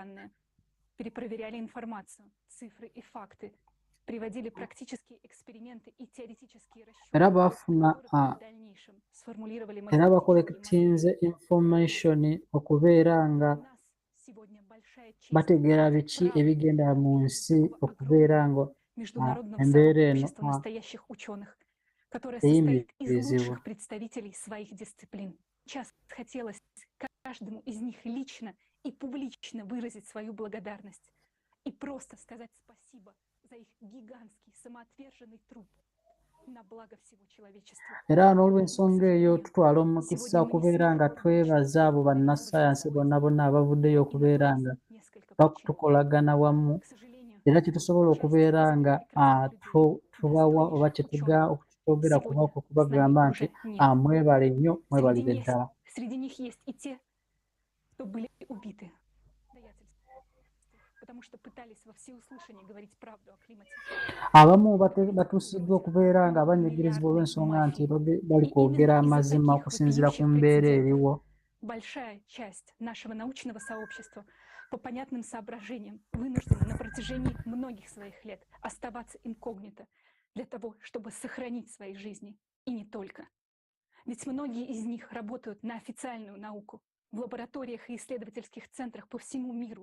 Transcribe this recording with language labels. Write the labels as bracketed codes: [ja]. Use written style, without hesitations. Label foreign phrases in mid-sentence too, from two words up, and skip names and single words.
[lg] Era bafuna era bakolekitinze information okubeera nga bategeera biki ebigenda mu nsi okubeera nga embeera eno [ru] которая состоит из лучших представителей своих дисциплин. Сейчас хотелось каждому из них лично и публично выразить свою благодарность и просто сказать спасибо за их гигантский самоотверженный труд на благо всего человечества. [lg] Era n'olw'ensonga eyo tutwala omukisa okubeera nga twebaza abo bannassaayansi bonna bonna abavuddeyo okubeera nga tukolagana wamu era kitusobola okubeera nga tubawa oba kyetugera kubako kubagamba nti mwebale nnyo mwebalire ddala. Abamu batuusiddwa okubeera nga banyigirizibwa olw'ensonga nti bali kwogera amazima okusinziira ku mbeera eriwo. [ru] Большая часть нашего научного сообщества по понятным соображениям вынуждена на протяжении многих своих лет оставаться инкогнито для того, чтобы сохранить свои жизни. И не только. Ведь многие из них работают на официальную науку в лабораториях и исследовательских центрах по всему миру.